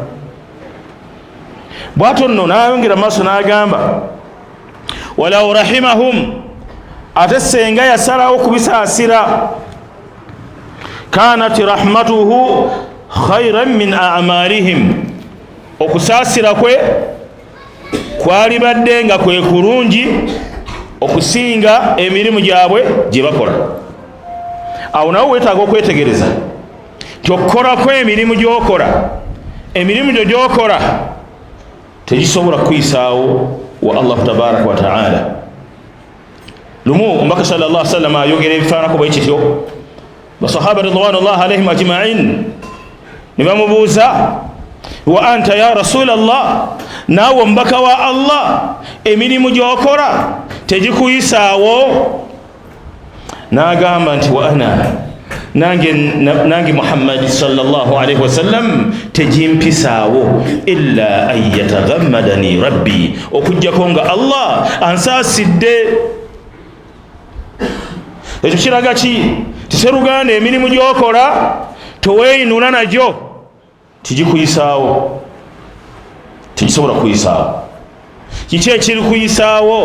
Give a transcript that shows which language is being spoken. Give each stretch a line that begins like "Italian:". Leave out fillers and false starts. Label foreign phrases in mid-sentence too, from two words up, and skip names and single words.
Ganda: Bw'atyo nno n'ayongera maaso n'agamba
Arabic: ولو رحمهم,
Ganda: ate senga yasalawo kubisaasira,
Arabic: كانت رحمته خيرا من أعمالهم,
Ganda: okusaasira kwe kwali badde nga kwe kulungi okusinga emirimu gyabwe gye bakola. Awo nawe weetaaga okwetegereza nti okukola kw'emirimu gy'okola, emirimu gyo gy'okola tegisobola kuyisaawo wa Allah
Arabic: تبارك وتعالى.
Ganda: lumu omubaka
Arabic: صلى الله عليه وسلم
Ganda: ayogera ebifaanako bwe kityo basahaba
Arabic: رضوان الله عليهم أجمعين
Ganda: ne bamubuuza
Arabic: وأنت يا رسول الله
Ganda: naawe omubaka wa Allah emirimu gy'okola tegikuyisaawo n'agamba nti
Arabic: وأنا
Ganda: nange Muhammad
Arabic: صلى الله عليه وسلم
Ganda: tegimpisaawo
Arabic: إلا أن يتغمدني ربي
Ganda: okujjako nga Allah ansaasidde. Ekyo kiraga ki? Tiseruganda emirimu gy'okola toweeyinula nagyo tigikuyisaawo, tigisobola kuyisaawo. Kiki ekiri kuyisaawo?